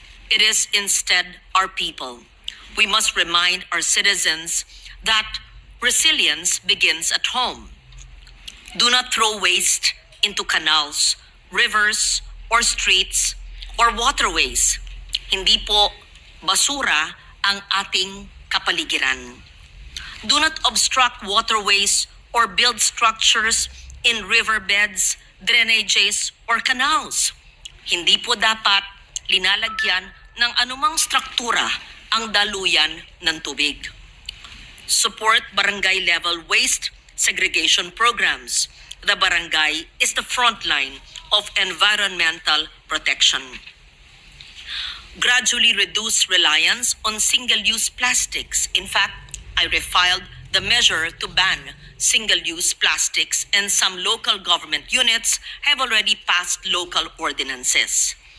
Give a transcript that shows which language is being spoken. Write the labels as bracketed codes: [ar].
[en] It is instead our people. We must remind our citizens that resilience begins at home. Do not throw waste into canals, rivers, or streets, or waterways. [tl] Hindi po basura ang ating kapaligiran. [en] Do not obstruct waterways or build structures in riverbeds, drainages, or canals. [tl] Hindi po dapat linalagyan ng anumang struktura ang daluyan ng tubig. [en] Support barangay-level waste segregation programs. The barangay is the front line of environmental protection. Gradually reduce reliance on single-use plastics. In fact, I refiled the measure to ban single-use plastics, and some local government units have already passed local ordinances.